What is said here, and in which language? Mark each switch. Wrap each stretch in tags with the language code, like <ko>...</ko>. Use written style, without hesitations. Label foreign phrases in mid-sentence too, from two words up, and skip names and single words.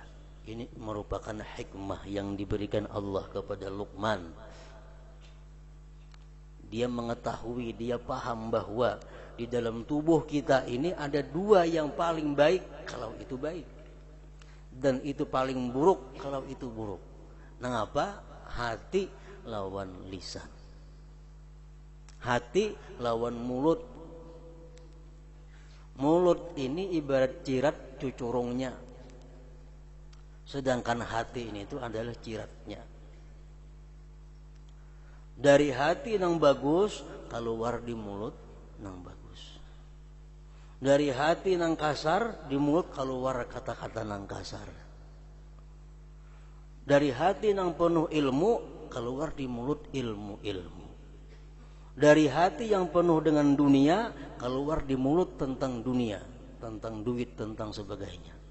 <id>Ini merupakan hikmah yang diberikan Allah kepada Luqman. Dia mengetahui, dia paham bahwa di dalam tubuh kita ini ada 2 yang paling baik kalau itu baik, dan itu paling buruk kalau itu buruk. Nah, apa?</id> <bjn>Hati lawan lisan, hati lawan mulut. Mulut ini ibarat jirat cucurungnya, Sedangkan hati ini itu adalah ciratnya. Dari hati nang bagus, keluar di mulut nang bagus. Dari hati nang kasar, di mulut keluar kata-kata nang kasar. Dari hati nang penuh ilmu, keluar di mulut ilmu-ilmu.</bjn> <id>Dari hati yang penuh dengan dunia, keluar di mulut tentang dunia, tentang duit, tentang sebagainya.</id>